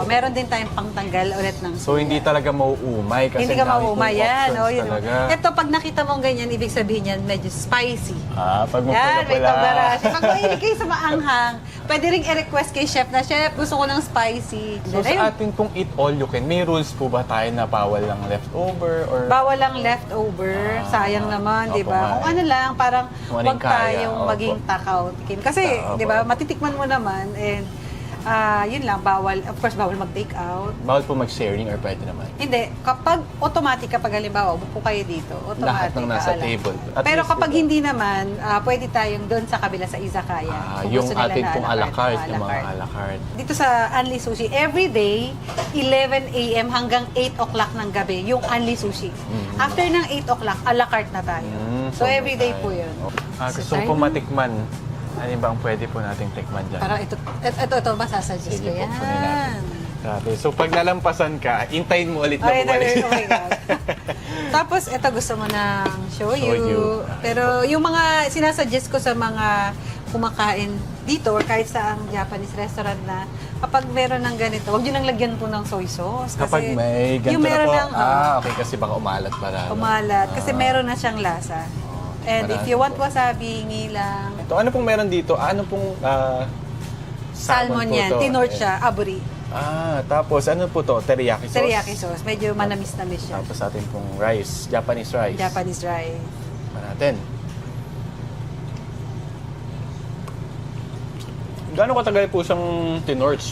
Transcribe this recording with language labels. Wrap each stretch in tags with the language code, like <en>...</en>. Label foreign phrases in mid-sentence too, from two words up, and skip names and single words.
<tl>Meron din tayong pangtanggal ulit ng So hindi talaga mauumay kasi hindi ka dami pong mauumay yan. options Yun. talaga. Ito, pag nakita mong ganyan, ibig sabihin yan, medyo spicy. Pag Yan, may mapula-pula. kabarash. Pag mahilig kayo sa maanghang, pwede ring i-request kay chef na, Chef, gusto ko ng spicy. So sa atin pong eat all you can, may rules po ba tayo na bawal lang leftover or Bawal lang leftover. Sayang naman, di Opo ba? nga Kung eh. ano lang, parang Kung huwag anong kaya, tayong opo. maging takaw. Kasi, Opo. di ba, matitikman mo naman and yun lang, bawal.</tl> <en>Of course,</en> <tl>bawal mag-take out. bawal po mag-sharing or pwede naman? Hindi, kapag automatic, kapag halimbawa, upo kayo dito, automatic. Lahat ng nasa alam. table. At Pero least, kapag diba? hindi naman, pwede tayong doon sa kabila sa izakaya. Kung yung gusto nila atin na pong</tl> <fr>a la carte, à la</fr> <tl>yung mga</tl> <fr>carte. a la carte.</fr> <tl>Dito sa Unli Sushi,</tl> <en>every day,</en> <tl>11 a.m. hanggang 8 o'clock ng gabi, yung Unli Sushi. After ng 8 o'clock,</tl> <fr>a la carte</fr> <tl>na tayo. So,</tl> <en>every day</en> <tl>po yun. Gusto ko po matikman Ano ba ang pwede po nating tikman dyan? Parang ito masasuggest Sige ko po, kunin natin. yan. Grabe. So pag nalampasan ka, intayin mo ulit na Okay, bumalik.</tl> <en>oh my God.</en> <tl>Tapos, ito gusto mo ng shoyu. Shoyu. Pero yung mga sinasuggest ko sa mga kumakain dito or kahit sa ang</tl> <en>Japanese restaurant</en> <tl>na kapag meron ng ganito, huwag nyo nang lagyan po ng</tl> <en>soy sauce.</en> <tl>Kasi Kapag may ganito yung na meron po, ng, okay, kasi baka umalat para. umalat. Kasi meron na siyang lasa.</tl> <en>And if</en> <tl>marami</tl> <en>you want</en> <tl>po. wasabi, ngilang, Ito, ano pong meron dito? Ano pong salmon po yan, to? tinort Ayan. siya, aburi. Tapos ano po to?</tl> <en>Teriyaki sauce? Teriyaki sauce.</en> <tl>Medyo manamis-namis siya. Tapos atin pong rice,</tl> <en>Japanese rice. Japanese rice.</en> <tl>Pa natin. Gano'ng katagal po siyang tinorch?</tl>